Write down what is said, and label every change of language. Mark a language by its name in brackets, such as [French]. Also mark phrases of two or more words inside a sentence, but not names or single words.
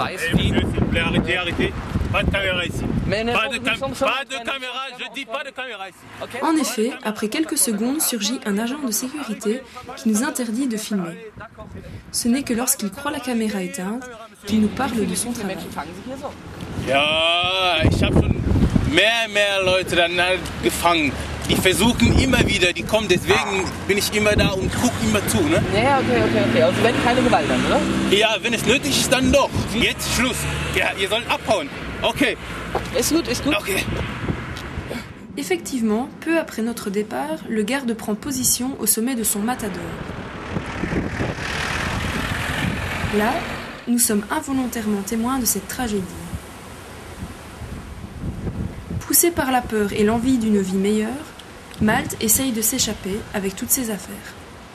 [French] Arrêtez. Pas de caméra ici. Pas de caméra, je dis pas de caméra ici. En effet, après quelques secondes surgit un agent de sécurité qui nous interdit de filmer. Ce n'est que lorsqu'il croit la caméra éteinte qu'il nous parle de son travail. [German] Ja, ich habe schon mehr Leute dann gefangen. Die versuchen immer wieder, die kommen, deswegen bin ich immer da und gucke immer zu, ne? Ja, okay. Also wenn keine Gewalt dann, oder? Ja, wenn es nötig ist, dann doch. Jetzt Schluss. Ja, ihr sollt abhauen. Okay. Ist gut. Okay. [French] Effectivement, peu après notre départ, le garde prend position au sommet de son matador. Là, nous sommes involontairement témoins de cette tragédie. Poussé par la peur et l'envie d'une vie meilleure, Malte essaye de s'échapper avec toutes ses affaires.